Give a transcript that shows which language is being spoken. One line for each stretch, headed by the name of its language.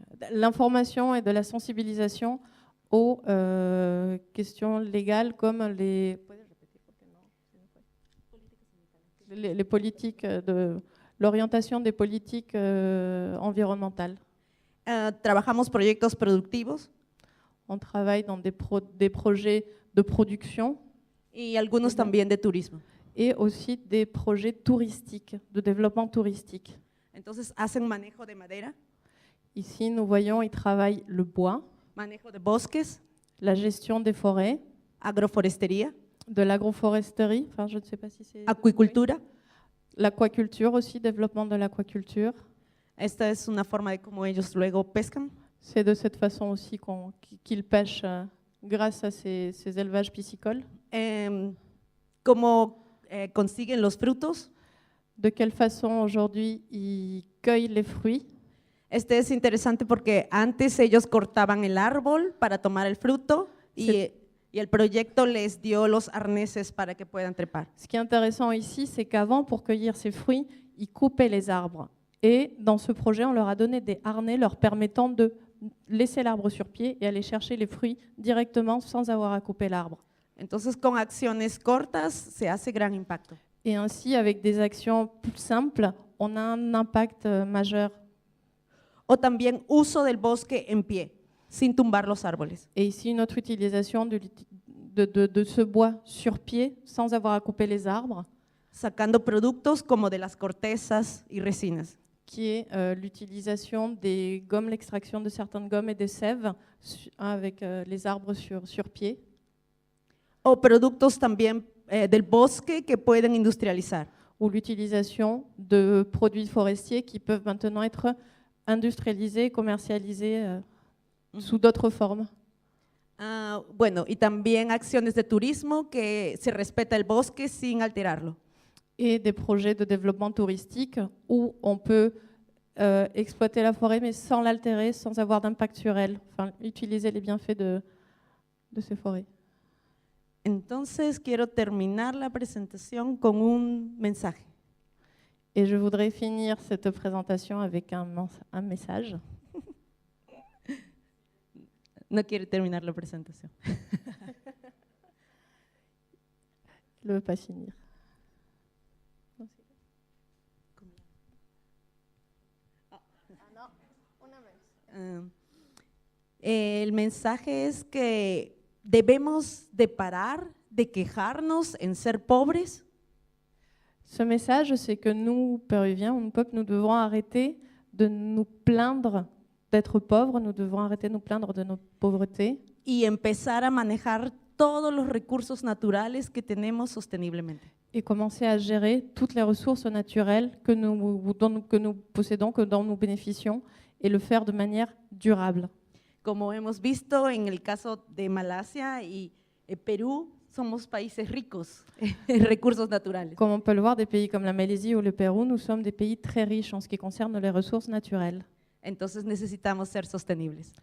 French: l'information et de la sensibilisation aux questions légales comme les politiques, l'orientation des politiques environnementales.
Spanish: Trabajamos proyectos productivos
French: On travaille dans des projets de production
Spanish: y algunos también de turismo.
French: et aussi des projets touristiques, de développement touristique.
Spanish: Entonces hacen manejo de madera,
French: Ici, nous voyons, ils travaillent le bois,
Spanish: manejo de bosques,
French: la gestion des forêts,
Spanish: agroforestería,
French: de l'agroforesterie, enfin je ne sais pas si c'est…
Spanish: acuicultura.
French: L'aquaculture aussi, développement de l'aquaculture.
Spanish: Esta es una forma de cómo ellos luego pescan.
French: C'est de cette façon aussi qu'ils pêchent grâce à ces élevages piscicoles.
Spanish: Cómo consiguen los frutos.
French: De quelle façon aujourd'hui ils cueillent les fruits.
Spanish: Este es interesante porque antes ellos cortaban el árbol para tomar el fruto y el proyecto les dio los arneses para que puedan trepar.
French: Ce qui est intéressant ici, c'est qu'avant, pour cueillir ces fruits, ils coupaient les arbres. Et dans ce projet, on leur a donné des harnais leur permettant de laisser l'arbre sur pied et aller chercher les fruits directement sans avoir à couper l'arbre.
Spanish: Entonces, con acciones cortas se hace gran impacto.
French: Et ainsi, avec des actions plus simples, on a un impact majeur.
Spanish: O también uso del bosque en pie, sin tumbar los árboles.
French: Et ici, une autre utilisation de ce bois sur pied sans avoir à couper les arbres,
Spanish: Sacando productos como de las cortezas y resinas.
French: qui est l'utilisation des gommes, l'extraction de certaines gommes et des sèves avec les arbres sur pied.
Spanish: O productos también del bosque que pueden industrializar.
French: Ou l'utilisation de produits forestiers qui peuvent maintenant être industrialisés, commercialisés sous d'autres formes.
Spanish: Bueno, y también acciones de turismo que se respeta el bosque sin alterarlo.
French: Et des projets de développement touristique où on peut exploiter la forêt mais sans l'altérer, sans avoir d'impact sur elle, enfin utiliser les bienfaits de ces forêts.
Spanish: Entonces quiero terminar la presentación con un mensaje.
French: Et je voudrais finir cette présentation avec un message.
Spanish: No quiere terminar la presentación.
French: Il ne veut pas finir.
Spanish: El mensaje es que debemos de parar de quejarnos en ser pobres.
French: Ce message, c'est que nous, Péruviens, nous, peuple, nous devons arrêter de nous plaindre d'être pauvres, nous devons arrêter de nous plaindre de notre pauvreté
Spanish: Y empezar a manejar todos los recursos naturales que tenemos sosteniblemente.
French: et commencer à gérer toutes les ressources naturelles que nous possédons, dont nous bénéficions, et le faire de manière durable.
Spanish: Como hemos visto en el caso de Malasia y Perú, somos países ricos en recursos naturales.
French: Comme on peut le voir, des pays comme la Malaisie ou le Pérou, nous sommes des pays très riches en ce qui concerne les ressources naturelles.
Spanish: Entonces necesitamos ser sostenibles.